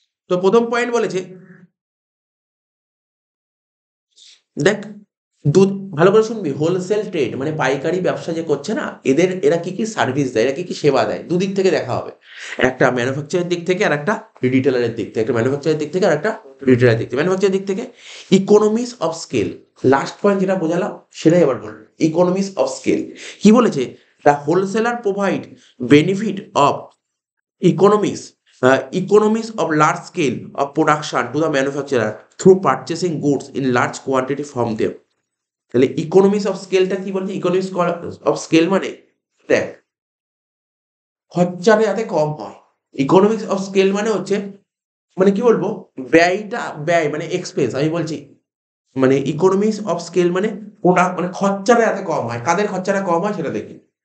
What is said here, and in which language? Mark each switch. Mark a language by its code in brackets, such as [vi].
[bn] তো প্রথম পয়েন্ট বলেছে, দেখ দুধ, ভালো করে শুনবি, হোলসেল ট্রেড মানে পাইকারি ব্যবসা যে করছে না, এরা কি কি সার্ভিস দেয়, এরা কি কি সেবা দেয়, দুদিক থেকে দেখা হবে। একটা ম্যানুফ্যাকচারের দিক থেকে আর একটা রিটেলারের দিক থেকে, একটা ম্যানুফ্যাকচারের দিক থেকে আর একটা রিটেলারের দিক থেকে। ম্যানুফ্যাকচারের দিক থেকে economies of scale, last point যেটা বোঝালাম সেটাই আবার বললাম, ইকোনমিস অফ স্কেল। কি বলেছে, [en] The wholesaler provide benefit of economies economies of large scale of production to the manufacturer through purchasing goods in large quantity from them। [bn] তাহলে economics of স্কেলটা কি বলছে, ইকোনমিক্স অফ স্কেল মানে দেখ খরচাটা যাতে কম হয়। ইকোনমিক্স অফ স্কেল মানে হচ্ছে, মানে কি বলবো, ব্যয়টা, ব্যয় মানে এক্সপেন্স আমি বলছি, মানে ইকোনমিক্স অফ স্কেল মানে প্রোডাক্ট মানে খরচাটা যাতে কম হয়, কাদের খরচাটা কম হয় সেটা দেখি।